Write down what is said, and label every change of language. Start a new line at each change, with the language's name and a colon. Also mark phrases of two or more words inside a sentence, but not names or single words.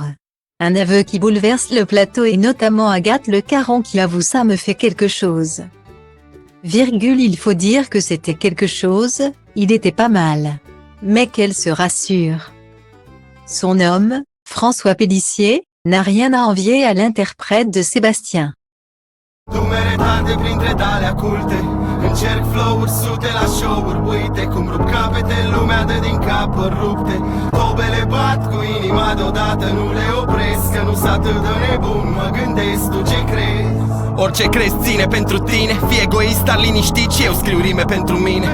French: Un aveu qui bouleverse le plateau et notamment Agathe Le Caron qui avoue ça me fait quelque chose. Il faut dire que c'était quelque chose, il était pas mal. Mais qu'elle se rassure. Son homme, François Pélissier, n'a rien à envier à l'interprète de Sébastien.
Romanian: Încerc flow-uri sute la show-uri, uite cum rup capete, lumea dă din capări rupte. Tobele bat cu inima deodată, nu le opresc, că nu s atât de nebun, mă gândesc, tu ce crezi? Orice crezi ține pentru tine, fii egoist, dar liniștit și eu scriu rime pentru mine.